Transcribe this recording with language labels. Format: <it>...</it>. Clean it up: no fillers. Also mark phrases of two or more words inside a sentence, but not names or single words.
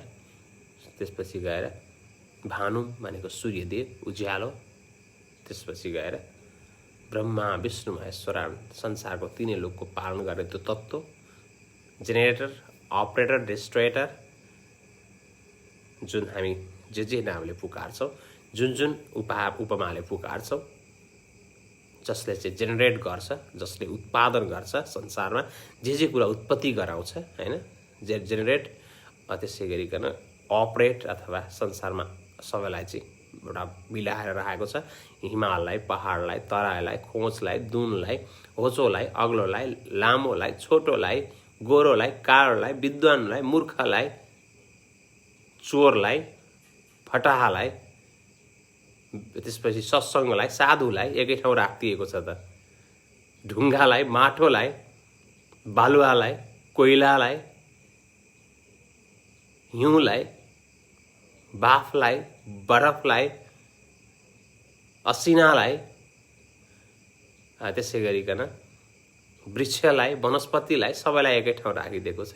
<ne>त्यसपछि गएर भानुम भनेको सूर्यदेव उज्यालो, त्यसपछि गएर ब्रह्मा विष्णु महेश्वरान् संसारको तीनै लोकको पालन गर्ने त्यो तत्त्व,</ne> <en>generator, operator, destroyer,</en> <ne>जुन हामी जे नामले पुकार्छौँ, जुन उपमाले पुकार्छौँ, जसले चाहिँ जेनेरेट गर्छ, जसले उत्पादन गर्छ, संसारमा जे कुरा उत्पत्ति गराउँछ हैन, जेनेरेट, त्यसै गरिकन अपरेट अथवा संसारमा सबैलाई चाहिँ एउटा मिलाएर राखेको छ। हिमाललाई, पहाडलाई, तराईलाई, खोजलाई, दुनलाई, होचोलाई, अग्लोलाई, लामोलाई, छोटोलाई, गोरोलाई, कालोलाई, विद्वानलाई, मूर्खलाई, चोरलाई, फटाहालाई, त्यसपछि सत्सङ्गलाई, साधुलाई एकै ठाउँ राखिदिएको छ त। ढुङ्गालाई, माटोलाई, बालुवालाई, कोइलालाई, हिउँलाई, बाफलाई, बरफलाई, असिनालाई, त्यसै गरिकन वृक्षलाई, वनस्पतिलाई, सबैलाई एकै ठाउँ राखिदिएको छ।</ne>